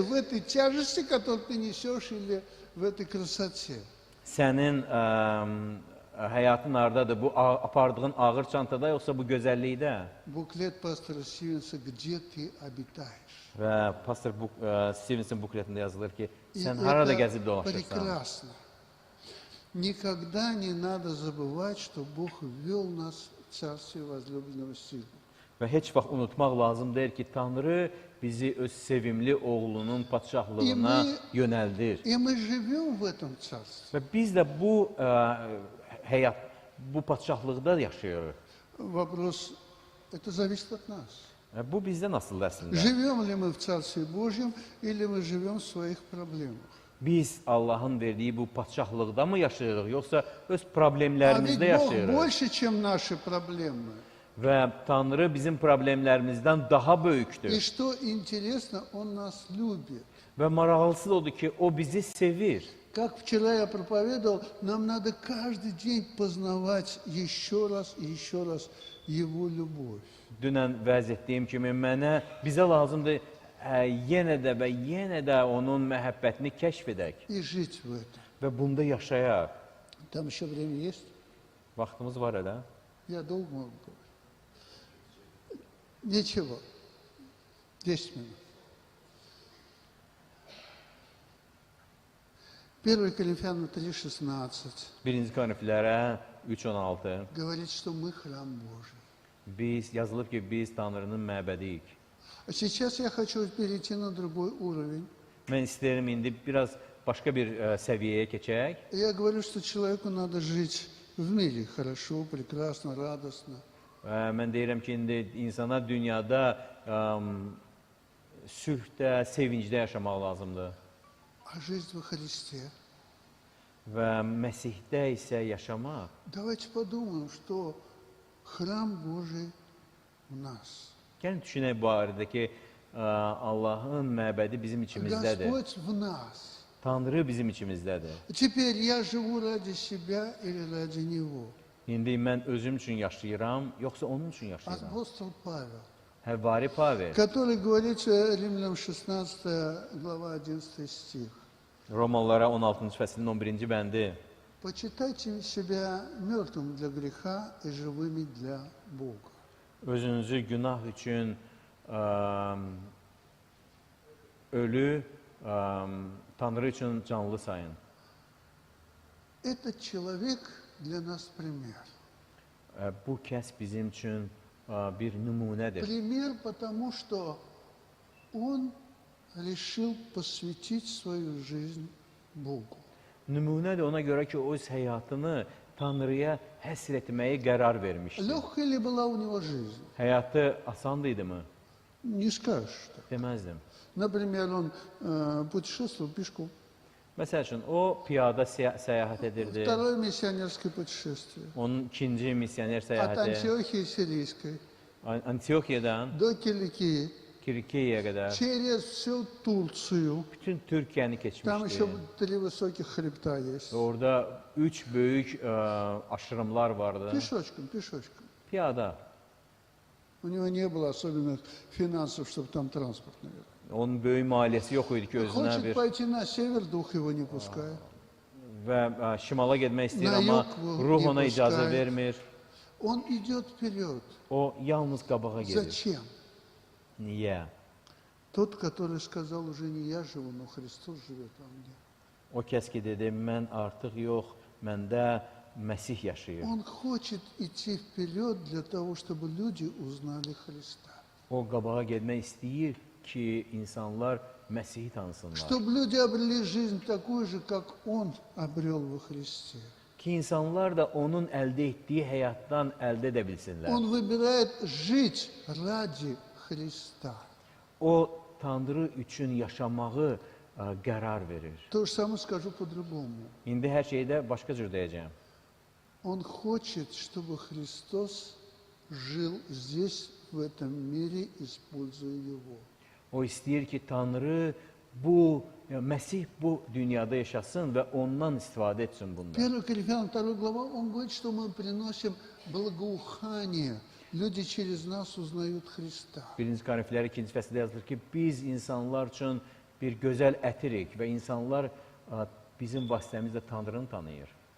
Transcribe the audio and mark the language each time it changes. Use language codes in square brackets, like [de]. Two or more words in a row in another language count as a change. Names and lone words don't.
[ru] В этой тяжести, которую ты несешь, или в этой красоте? [az] Sənin həyatın hardadır? Bu apardığın ağır çantada yoxsa bu gözəllikdə? [ru] Буклет пастора Стивенса «Где ты обитаешь?» [az] Və pastor Stevenson bukletində yazılır ki, [ru] И [az] sən harada [ru] это [az] gəzib dolaşırsan? [ru] прекрасно. Никогда не надо забывать, что Бог ввел нас в Царствие возлюбленного Сына. [az] Və heç vaxt unutmaq lazım deyil ki, Tanrı bizi öz sevimli oğlunun padşahlığına yönəldir. [ru] И мы живем в этом Царстве. [az] Və biz də bu həyat, bu padşahlıqda yaşayırıq. [ru] Вопрос, это зависит от нас. [az] Bu bizdən asılıdır əslində. [ru] Живем ли мы в Царстве Божьем, или мы живем в своих проблемах? [az] Biz Allahın verdiyi bu padşahlıqda mı yaşayırıq, yoxsa öz [ru] А ведь [az] problemlərimizdə [ru] Бог [az] yaşayırıq? [ru] больше, чем наши проблемы. [az] Və Tanrı bizim problemlərimizdən daha böyükdür. [ru] И что интересно, Он нас любит. [az] Və maraqlısı da odur ki, o bizi sevir. [ru] Как вчера я проповедовал, нам надо каждый день познавать еще раз и еще раз Его любовь. [az] Dünən vəz etdiyim kimi bizə lazımdır yenə də onun məhəbbətini kəşf edək [ru] И жить в этом. [az] və bunda yaşayaq. [ru] Там еще время есть? [az] Vaxtımız var elə. [ru] Я долго могу говорить. Ничего. 10 минут. 1 Коринфянам 3,16 [az] 1-ci Korinflərə 3:16 [ru] говорит, что мы храм Божий. [az] biz yazılıb ki, biz Tanrının məbədiyik. [ru] А сейчас я хочу перейти на другой уровень. [az] Mən istəyirəm indi biraz başqa bir səviyyəyə keçək. [ru] Я говорю, что человеку надо жить в мире хорошо, прекрасно, радостно. [az] Mən deyirəm ki, indi insana dünyada sülhdə, sevincdə yaşamaq lazımdır. [ru] А жизнь во Христе. [az] Və Məsihdə isə yaşamaq. [ru] Давайте подумаем, что храм Божий в нас. [az] Gəlin düşünək bu barədə ki, Allahın məbədi bizim içimizdədir. [ru] Господь в нас. [az] Tanrı bizim içimizdədir. [ru] Теперь я живу ради себя или ради Него? [az] İndi mən özüm üçün yaşayıram, yoxsa onun üçün yaşayıram? [ru] Апостол Павел, [az] Həvvari Pavel, [ru] который говорит Римлянам 16 глава 11 стих. [az] Romalılara 16-cı fəslin 11-ci bəndi. [ru] Почитайте себя мертвым для греха и живыми для Бога. [az] Özünüzü günah üçün ölü, Tanrı üçün canlı sayın. [ru] Этот человек для нас пример. [az] Bu kəs bizim üçün bir nümunədir. [ru] Пример, потому что он решил посвятить свою жизнь Богу. [az] Nümunədir ona görə ki, o öz həyatını Tanrıya həsr etməyi qərar vermişdi. [ru] Легкая ли была у него жизнь? [az] Həyatı asan idimi? [ru] Не скажешь так. [az] Deməzdim. [ru] Например, он путешествовал пешком. [az] Məsəl üçün, o piyada səyahət edirdi. [ru] Второе миссионерское путешествие. [az] Onun ikinci missioner [ru] От [az] səyahəti [ru] Антиохии Сирийской [az] Antioxiyadan [ru] до Киликии, [az] Kirikiyaya qədər [ru] через всю Турцию. [az] bütün Türkiyəni [ru] Там [az] keçmişdi. [ru] еще 3 высоких хребта есть. [az] Və orada 3 böyük aşırımlar vardı. [ru] Пешочком. [az] Piyada. [ru] У него не было особенных финансов, чтобы там транспорт, наверное. [az] Onun böyük maliyyəsi yox idi ki, özünə [ru] Хочет [az] bir [ru] пойти на север, дух его не pускает. [az] və şimala getmək istəyir, Na amma yox bu, ruh [ru] не [az] ona icazə [ru] pускает. [az] vermir. [ru] Он идет вперед. [az] O yalnız qabağa gedir. [ru] Зачем? [az] Niyə? [ru] Тот, который сказал, уже не я живу, но Христос живет во мне. [az] O kəs ki dedi, mən artıq yox, məndə Məsih yaşayır. [ru] Он хочет идти вперед для того, чтобы люди узнали Христа. [az] O qabağa getmək istəyir ki, insanlar Məsihi tanısınlar. [ru] Чтобы люди обрели жизнь такую же, как Он обрел во Христе. [az] Ki insanlar da onun əldə etdiyi həyatdan əldə edə bilsinlər. [ru] Он выбирает жить ради Христа. [az] O Tanrı üçün yaşamağı qərar verir. [ru] То же самое скажу по-другому. [az] İndi hər şeydə başqa cür deyəcəyim. [ru] Он хочет, чтобы Христос жил здесь, в этом мире, используя Его. [az] O istəyir ki, Tanrı bu, Məsih bu dünyada yaşasın və ondan istifadə etsin bundan. [ru] 1 Коринфянам 2 глава, он говорит, что мы приносим благоухание. Люди через нас узнают Христа. [az] 1-ci Korinfillər 2-ci fəsildə yazılır ki, biz insanlar üçün bir gözəl ətirik və insanlar bizim vasitəmizlə Tanrını tanıyır.